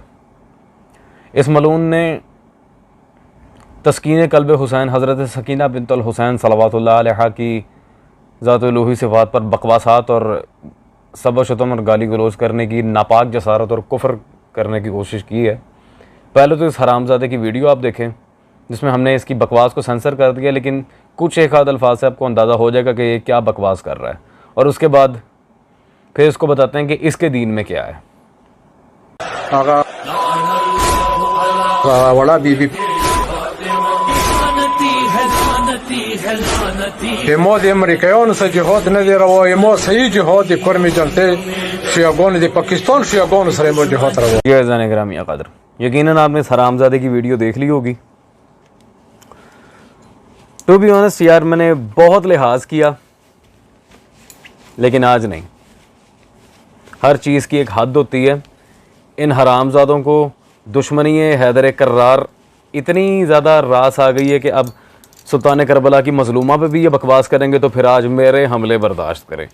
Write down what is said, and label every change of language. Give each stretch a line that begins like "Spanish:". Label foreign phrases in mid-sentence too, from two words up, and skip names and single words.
Urdu: اس ملعون نے تسکین قلب حسین حضرت سکینہ بنت الحسین صلوات اللہ علیہا کی ذات الٰہی صفات پر بکواسات اور سب شتم اور گالی گلوچ کرنے کی ناپاک جسارت اور کفر کرنے کی کوشش کی ہے. پہلے تو اس حرامزادے کی ویڈیو آپ دیکھیں جس میں ہم نے اس کی بکواس کو سینسر کر دیا، لیکن کچھ ایک آدھ الفاظ سے آپ کو اندازہ ہو جائے گا کہ یہ کیا بکواس کر رہا ہے، اور اس کے بعد پھر اس کو بتاتے ہیں کہ اس کے دین میں کیا ہے.
Pashto: يمود امریکایانو سره جهاد نه دی روا، ما صحیح جهاد کرمی جنته شیعگان دی पाकिस्तान شیعگان سره ما جهاد روا।
Urdu: یہ عزیزان گرامی قدر، یقیناً آپ نے اس حرامزادے کی ویڈیو دیکھ لی ہوگی.
English: to be honest
Urdu: یار، میں نے بہت لحاظ کیا لیکن آج نہیں. ہر چیز کی ایک حد ہوتی ہے. ان حرامزادوں کو دشمنی حیدر کرار اتنی زیادہ راس آ گئی ہے کہ اب سلطان کربلا کی مظلومہ پہ بھی یہ بکواس کریں گے تو پھر آج میرے حملے برداشت کریں.